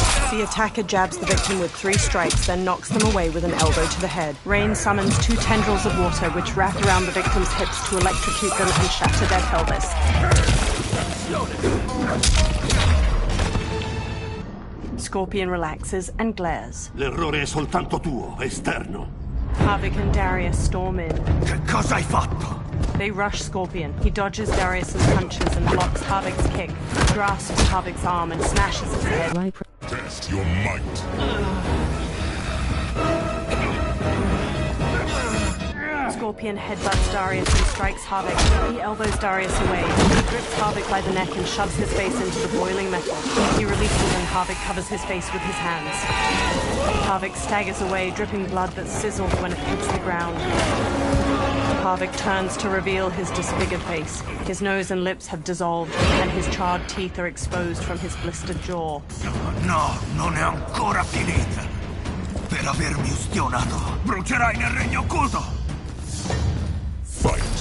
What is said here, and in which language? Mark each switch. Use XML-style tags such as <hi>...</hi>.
<en>The attacker jabs the victim with 3 strikes, then knocks them away with an elbow to the head. Rain summons 2 tendrils of water, which wrap around the victim's hips to electrocute them and shatter their pelvis. Scorpion relaxes and glares.</en> <it>L'errore è soltanto tuo, esterno.</it> <en>Havik and Darius storm in.</en> <it>Che cosa hai fatto?</it> <en>They rush Scorpion. He dodges Darius's punches and blocks Havik's kick. He grasps Havik's arm and smashes his head. Test your might. Scorpion headbutts Darius and strikes Havik. He elbows Darius away. He grips Havik by the neck and shoves his face into the boiling metal. He releases and Havik covers his face with his hands. Havik staggers away, dripping blood that sizzles when it hits the ground. Havik turns to reveal his disfigured face. His nose and lips have dissolved, and his charred teeth are exposed from his blistered jaw.</en> <it>No, non è ancora finita. Per avermi ustionato, brucerai nel regno occulto!</it> <en>Fight!</en>